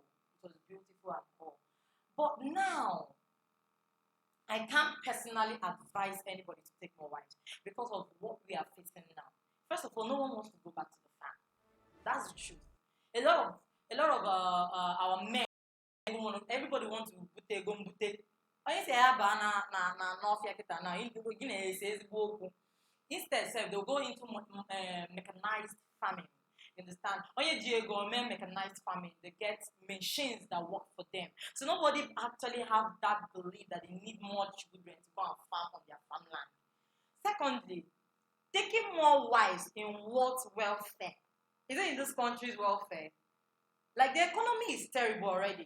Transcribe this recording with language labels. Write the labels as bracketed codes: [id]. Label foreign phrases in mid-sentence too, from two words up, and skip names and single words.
[en] It was beautiful and all. But now, I can't personally advise anybody to take more wives because of what we are facing now. First of all, no one wants to go back to the farm. That's the truth. A lot of our men, everybody wants to go mbute. [ig] Onye say na n'ofia kita na gị na-ese ezigbo okwu. [en] Instead, they'll go into mechanized farming. You understand? [ig] Onye ji ego mee [en] mechanized farming, they get machines that work for them. So nobody actually have that belief that they need more children to go and farm on their farmland. Secondly, taking more wives in what welfare? Is it in this country's welfare? Like the economy is terrible already.